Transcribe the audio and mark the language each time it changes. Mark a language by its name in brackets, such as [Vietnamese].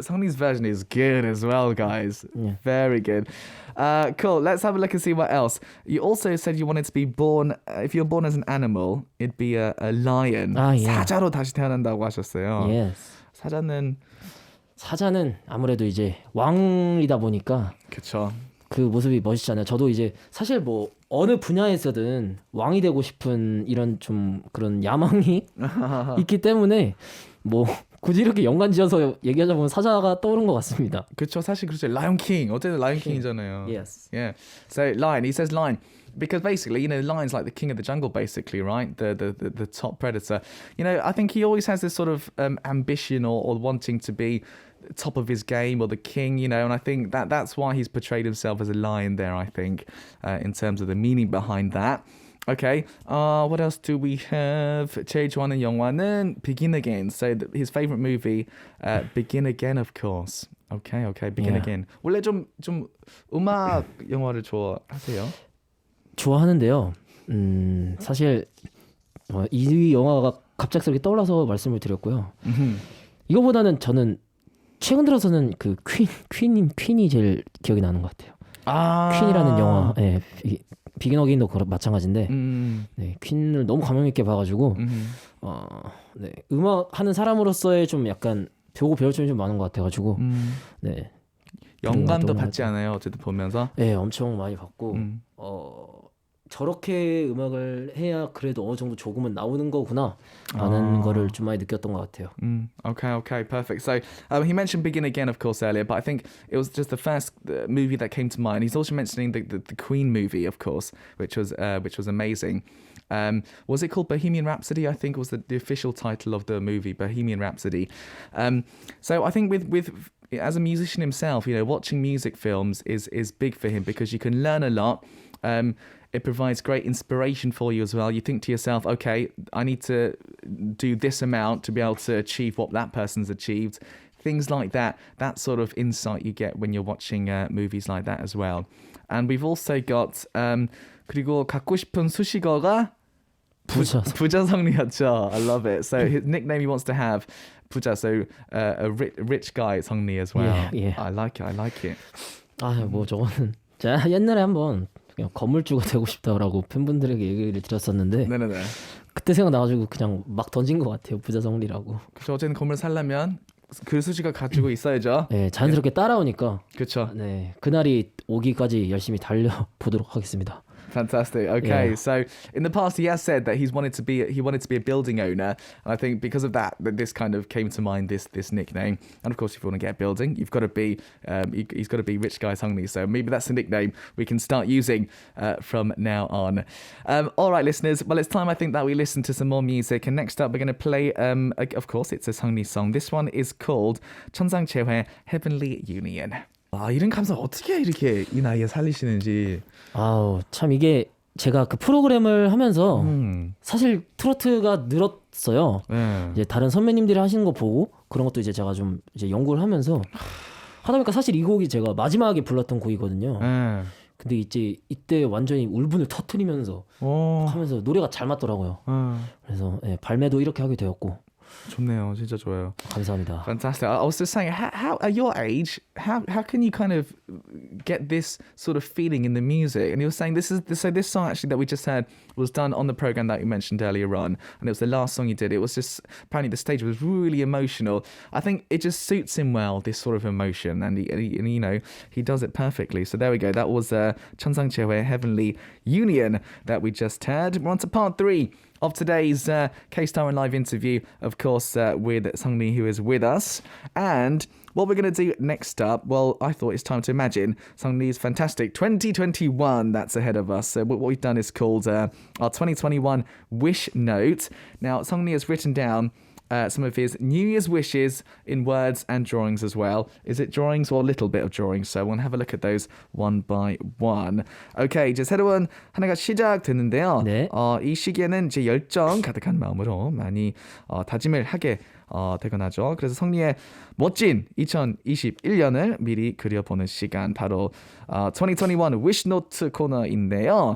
[English] Songni's version is good as well, guys. Yeah. Very good. Cool. Let's have a look and see what else. You also said you wanted to be born. If you're born as an animal, it'd be a lion. [Korean] 아, 예. 사자로 다시 태어난다고 하셨어요. [English] Yes. [Korean] 사자는 아무래도 이제 왕이다 보니까 그쵸. 그 모습이 멋있잖아요. 저도 이제 사실 뭐 어느 분야에서든 왕이 되고 싶은 이런 좀 그런 야망이 있기 때문에 뭐 굳이 이렇게 연관지어서 얘기하자 보면 사자가 떠오른 것 같습니다. 그쵸. 사실 그렇죠. Lion King. 어쨌든 Lion King이잖아요. [English] Yes. Yeah. So lion. He says lion. Because basically, you know, the lion's like the king of the jungle, basically, right? The top predator. You know, I think he always has this sort of ambition or wanting to be top of his game or the king, you know, and I think that's why he's portrayed himself as a lion there, I think, in terms of the meaning behind that. Okay, what else do we have? [Korean] 제일 좋아하는 영화는 Begin Again. [English] So his favorite movie, Begin Again, of course. Okay, Begin Again. [Korean] 원래 좀 음악 영화를 좋아하세요? 좋아하는데요. 사실 이 영화가 갑작스럽게 떠올라서 말씀을 드렸고요. 이거보다는 저는 최근 들어서는 그 퀸이 제일 기억이 나는 것 같아요. 퀸이라는 영화, 예, 비긴 어게인도 마찬가지인데, 네, 퀸을 너무 감명 있게 봐가지고, 네, 음악 하는 사람으로서의 좀 약간 배울 점이 좀 많은 것 같아가지고, 네. 영감도 받지 않아요? 어쨌든 보면서. 네, 엄청 많이 받고, 저렇게 음악을 해야 그래도 어느 정도 조금은 나오는 거구나 라는 거를 좀 많이 느꼈던 것 같아요. [English] Okay, perfect. So he mentioned Begin Again, of course, earlier, but I think it was just the first movie that came to mind. He's also mentioning the Queen movie, of course, which was amazing. Was it called Bohemian Rhapsody? I think was the official title of the movie, Bohemian Rhapsody. So I think with as a musician himself, you know, watching music films is big for him because you can learn a lot. It provides great inspiration for you as well. You think to yourself, okay, I need to do this amount to be able to achieve what that person's achieved. Things like that. That sort of insight you get when you're watching movies like that as well. And we've also got [Korean] 그리고 갖고 싶은 수식어가 부자 성리였죠. [English] I love it. So his nickname he wants to have 부자. So a rich guy 성리 as well. Yeah. I like it. [Korean] 뭐 저거는 제가 옛날에 한번 그냥 건물주가 되고 싶다라고 팬분들에게 얘기를 드렸었는데 네네네. 그때 생각나가지고 그냥 막 던진 것 같아요. 부자성리라고. 그렇죠. 어쨌든 건물 살려면 그 수식어 가지고 있어야죠. 네, 자연스럽게 따라오니까. 그렇죠. 네, 그날이 오기까지 열심히 달려보도록 하겠습니다. [English] Fantastic. Okay, Yeah. so in the past he has said that he wanted to be a building owner, and I think because of that this kind of came to mind, this nickname. And of course, if you want to get a building, you've got to be he's got to be Rich Guy Sungni. So maybe that's a nickname we can start using from now on. All right, listeners. Well, it's time I think that we listen to some more music. And next up, we're going to play. Of course, it's a Sungni song. This one is called 천상채회 Heavenly Union. [Korean] 이런 감성 어떻게 이렇게 이 나이에 살리시는지. 아우, 참 이게 제가 그 프로그램을 하면서 사실 트로트가 늘었어요. 네. 이제 다른 선배님들이 하시는 거 보고 그런 것도 이제 제가 좀 이제 연구를 하면서 하다 보니까 사실 이 곡이 제가 마지막에 불렀던 곡이거든요. 네. 근데 이제 이때 완전히 울분을 터트리면서 하면서 노래가 잘 맞더라고요. 그래서 예, 발매도 이렇게 하게 되었고. 좋네요. 진짜 좋아요. 감사합니다. [English] Fantastic. I was just saying, how at your age, how can you kind of get this sort of feeling in the music? And you were saying this song actually that we just heard was done on the program that you mentioned earlier on, and it was the last song you did. It was just apparently the stage was really emotional. I think it just suits him well, this sort of emotion, and he you know, he does it perfectly. So there we go. That was 천상채회 Heavenly Union that we just heard. We're on to part 3 of today's K-Star and Live interview, of course, with Sungni, who is with us. And what we're going to do next up, well, I thought it's time to imagine Sungni's fantastic 2021 that's ahead of us. So what we've done is called our 2021 Wish Note. Now, Sungni has written down some of his New Year's wishes in words and drawings as well. Is it drawings or a little bit of drawings? So we'll have a look at those one by one. [Korean] Okay, 이제 새로운 한 해가 시작됐는데요. 네. 이 시기에는 이제 열정 가득한 마음으로 많이 다짐을 하게 되곤 하죠. 그래서 성리의 멋진 2021년을 미리 그려보는 시간 바로 2021 Wish Note 코너인데요.